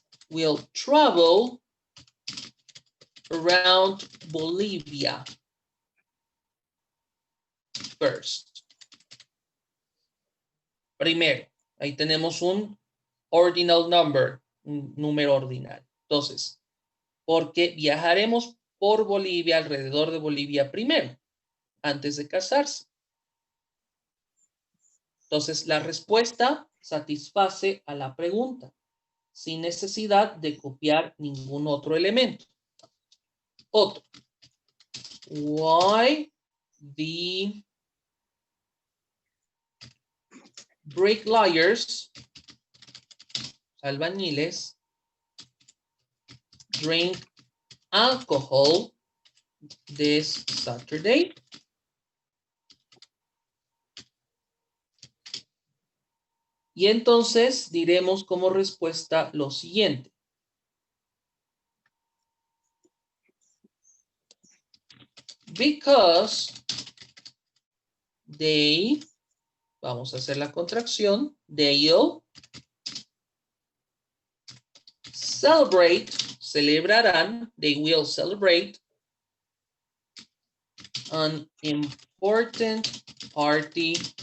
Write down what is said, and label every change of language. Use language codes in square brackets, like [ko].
[en] Will travel around Bolivia first. [es] Primero, ahí tenemos un ordinal number, un número ordinal. Entonces, porque viajaremos por Bolivia, alrededor de Bolivia primero, antes de casarse. Entonces, la respuesta satisface a la pregunta, sin necesidad de copiar ningún otro elemento. Otro. [en] Why the bricklayers, albañiles, drink alcohol this Saturday? [es] Y entonces diremos como respuesta lo siguiente. [en] Because they, [es] vamos a hacer la contracción, [en] they'll celebrate, celebrarán, they will celebrate an important party.